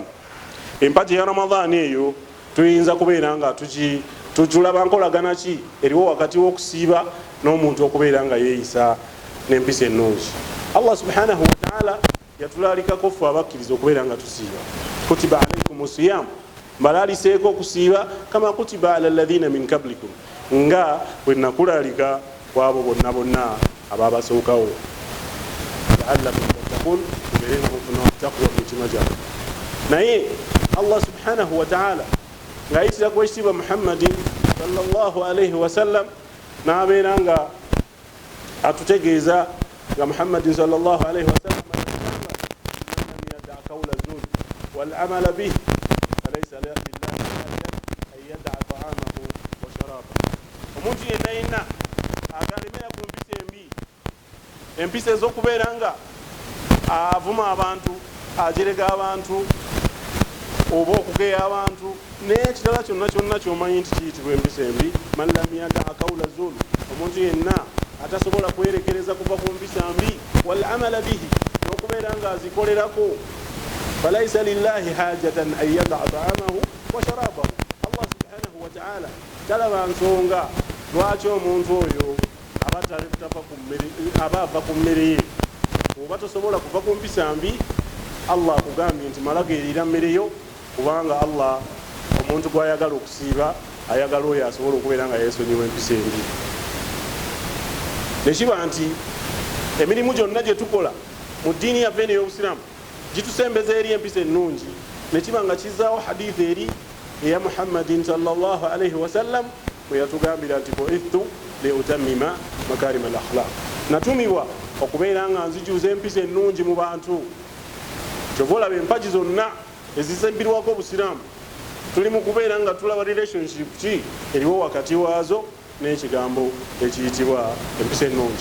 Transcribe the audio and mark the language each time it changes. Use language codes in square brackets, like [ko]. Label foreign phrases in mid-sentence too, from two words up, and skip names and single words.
[lg] Empagi ya Ramadan eyo tuyinza kubeera nga tujulaba nkolagana ki eriwo wakati w'okusiiba n'omuntu okubeera nga yeeyisa n'empisa ennungi. [ar] الله سبحانه وتعالى [lg] yatulalikako ffe abakkiriza okubeera nga tusiiba. [ar] كتب عليكم الصيام, [lg] mbalaaliseeko okusiiba [ar] كما كتب على الذين من قبلكم, [lg] nga bwe nakulalika kwabo bonna bonna ababasookawo. [ar] لعلكم تتقون, [lg] mubeere nga mufuna taqwa mu mitima gyammwe. Naye [ar] الله سبحانه وتعالى [lg] ng'ayitira ku ekitiibwa [ar] محمد صلى الله عليه وسلم [lg] n'abeera nga atutegeeza nga [ar] محمد صلى الله عليه وسلم من يدع قول زور والعمل به فليس لله أن يدع طعامه وشرابه. [lg] Omuntu yenna yenna agalemera ku mpisa embi, empisa ez'okubeera nga avuma abantu, ajerega abantu oba okugeya abantu n'ekirala kyonna kyonna ky'omanyi nti kiyitibwa empisa embi. [ar] من لم يدع قول زور, [lg] omuntu yenna atasobola kwerekereza kuva ku mpisa mbi, [ar] والعمل به, [lg] n'okubeera nga azikolerako, [ar] فليس لله حاجة أن يدع طعامه وشرابه. الله سبحانه وتعالى [lg] talaba nsonga lwaki omuntu oyo aba ava ku mmere ye. Oba tosobola kuva ku mpisa mbi, Allah akugambye nti malageerera mmere yo, kubanga Allah omuntu gw'ayagala okusiiba ayagala oyo asobola okubeera nga yeesonyiwa empisa embi. Nekiba nti emirimu gyonna gye tukola mu ddiini yaffe ey'Obusiraamu gitusembeza eri empisa ennungi. Nekiba nga kizaawo hadithi eri eya [ar] محمد صلى الله عليه وسلم [lg] bwe yatugambira nti [ar] بعثت لأتمم مكارم الأخلاق, [lg] natumibwa okubeera nga nzijuza empisa ennungi mu bantu. Kyova olaba empagi zonna ezisembirwako Obusiraamu tuli mu kubeera nga tulaba relationship ki eriwo wakati waazo n'ekigambo ekiyitibwa empisa ennungi.